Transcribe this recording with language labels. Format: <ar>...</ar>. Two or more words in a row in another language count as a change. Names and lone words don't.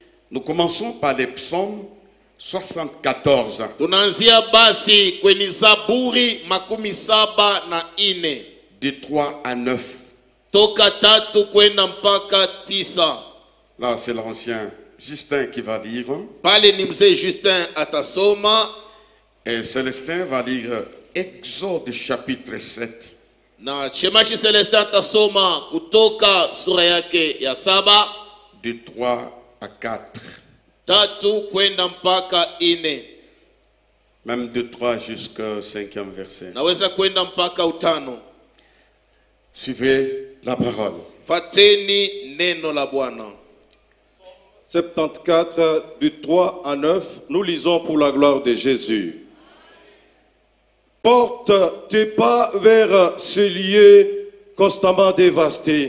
<fr>Nous commençons par les psaumes 74.</fr> <sw>Tunaanzia basi kwenye Zaburi makumi saba na ine.</sw> <fr>De 3 à 9.</fr> <sw>Toka 3 kwenda mpaka 9.</sw> <fr>Là, c'est l'ancien Justin qui va lire.</fr> <sw>Pale ni mzee Justin atasoma.</sw> <fr>Et Célestin va lire Exode chapitre 7.</fr> <sw>Na Shemashi Celestin atasoma kutoka sura yake ya 7.</sw> <fr>De 3 à 4.</fr> <sw>3 kwenda mpaka 4.</sw> <fr>Même de 3 jusqu'au 5e verset.</fr> <sw>Naweza kwenda mpaka 5.</sw> <fr>Suivez la parole.</fr> <sw>Fateni neno la Bwana.</sw> <fr>74 du 3 à 9, nous lisons pour la gloire de Jésus. Porte tes pas vers ce lieu constamment dévasté.</fr>